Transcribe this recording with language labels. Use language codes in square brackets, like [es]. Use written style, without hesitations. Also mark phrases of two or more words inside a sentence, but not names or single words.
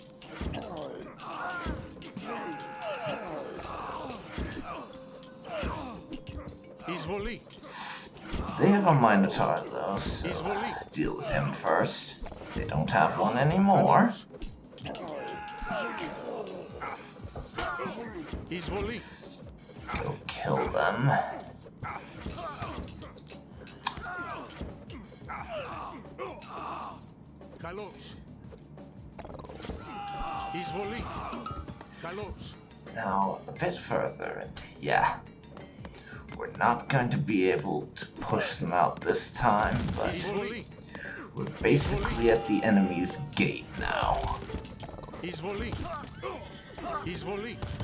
[el] Εισβολή. [en] They have a Minotaur though, so [el] Εισβολή. [en] deal with him first. They don't have one anymore. [el] Εισβολή. [en] Go kill them. [el] Καλώς. Εισβολή. Καλώς. [en] Now, a bit further, and yeah, we're not going to be able to push them out this time, but [el] Εισβολή. [en] we're basically at the enemy's gate now. [el] Εισβολή. Εισβολή.